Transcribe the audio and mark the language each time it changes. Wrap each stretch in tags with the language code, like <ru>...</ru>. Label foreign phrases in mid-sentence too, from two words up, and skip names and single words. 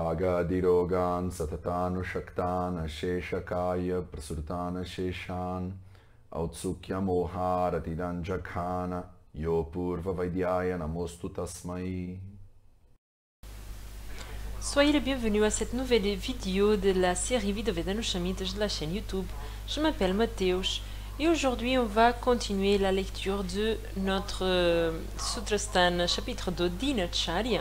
<sa>Vyadirogan Satatanu Shaktan Sheshakaya Prasutana Sheshan Autsukya Moharatidan Jakhana Yo Purva Vaidyaya Namostu Tasmai.</sa> <fr>Soyez les bienvenus à cette nouvelle vidéo de la série Vidéo Vedanushami de la chaîne YouTube. Je m'appelle Mateusz et aujourd'hui on va continuer la lecture de notre Sutrasthana chapitre 2 Dinacharya.</fr>